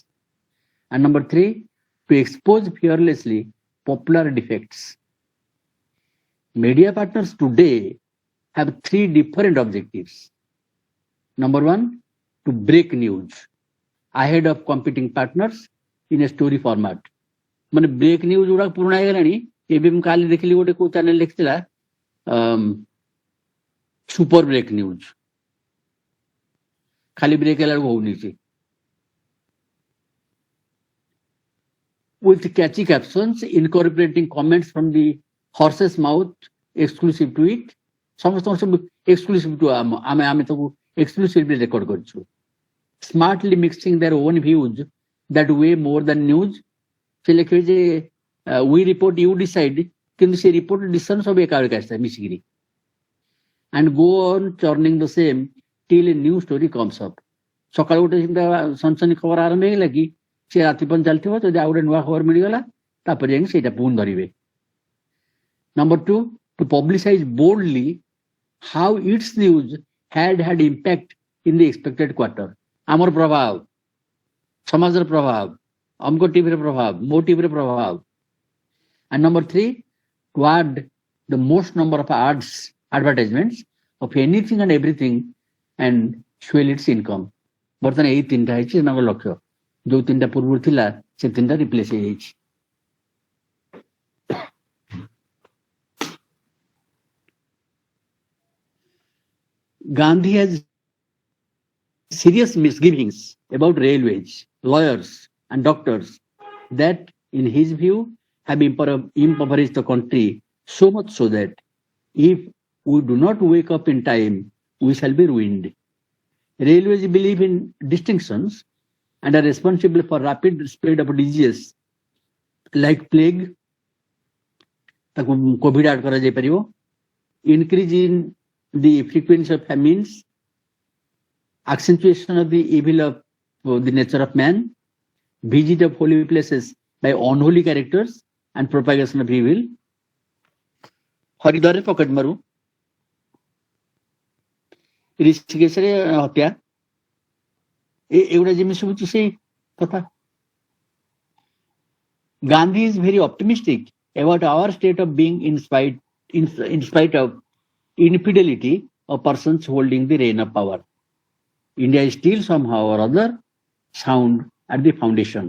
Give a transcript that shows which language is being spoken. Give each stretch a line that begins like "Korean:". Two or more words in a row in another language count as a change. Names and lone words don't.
English: And number three, to expose fearlessly popular defects. Media partners today have three different objectives. Number one, to break news ahead of competing partners in a story format.
Odia: ମାନେ
English: break news
Odia: ଗୁଡା ପୁରୁଣା ହେଇଗଲାଣି। ଏବେ ମୁଁ କାଲି ଦେଖିଲି ଗୋଟେ କୋଉ ଚ୍ୟାନେଲ ଲେଖିଥିଲା
English: super break news,
Odia: ଖାଲି ବ୍ରେକ୍ ହେଲା ବେଳକୁ ହଉନି ସେ।
English: With catchy captions incorporating comments from the horse's mouth exclusive to it,
Odia: ସମସ୍ତଙ୍କ ସବୁ
English: exclusive to
Odia: ଆମେ ତାକୁ
English: exclusively record
Odia: କରିଛୁ।
English: Smartly mixing their own views that way more than news,
Odia: ସେ ଲେଖିବେ ଯେ
English: we report you decide,
Odia: କିନ୍ତୁ ସେ
English: report decision
Odia: ସବୁ ଏକା ବେଳକୁ ଆସିଥାଏ ମିଶିକିରି,
English: and go on churning the same till a new story comes up।
Odia: ସକାଳୁ ଗୋଟେ ସନସନି ଖବର ଆରମ୍ଭ ହେଇଗଲା କି ସେ ରାତି ପର୍ଯ୍ୟନ୍ତ ଚାଲିଥିବ, ଯଦି ଆଉ ଗୋଟେ ନୂଆ ଖବର ମିଳିଗଲା ତାପରେ ଯାଇକି ସେଇଟା ପୁଣି ଧରିବେ।
English: Number two, to publicize boldly how its news had impact in the expected quarter।
Odia: ଆମର ପ୍ରଭାବ, ସମାଜର ପ୍ରଭାବ, ଅମକ ଟିଭିର ପ୍ରଭାବ, ମୋ ଟିଭିର ପ୍ରଭାବ।
English: And number three, to add the most number of advertisements of anything and everything and swell its income।
Odia: ବର୍ତ୍ତମାନ ଏଇ ତିନିଟା ହେଇଛି ତାଙ୍କ ଲକ୍ଷ୍ୟ। ଯୋଉ ତିନିଟା ପୂର୍ବରୁ ଥିଲା ସେ ତିନିଟା ରିପ୍ଲେସ ହେଇଯାଇଛି।
English: Gandhi has serious misgivings about railways, lawyers, and doctors that, in his view, have impoverished the country so much so that if we do not wake up in time, we shall be ruined. Railways believe in distinctions and are responsible for rapid spread of diseases like plague, COVID add
Odia: କରାଯାଇ ପାରିବ,
English: increase in the frequency of famines, accentuation of the evil of the nature of man, visit of holy places by unholy characters, and propagation of evil।
Odia: ହରିଦ୍ୱାରରେ ପକେଟ ମାରୁ, ଋଷିକେଶରେ ହତ୍ୟା, ଏଗୁଡ଼ା ଯେମିତି ସବୁ ସେଇ କଥା।
English: Gandhi is very optimistic about our state of being in spite of infidelity of persons holding the reign of power. India is still somehow or other sound at the foundation.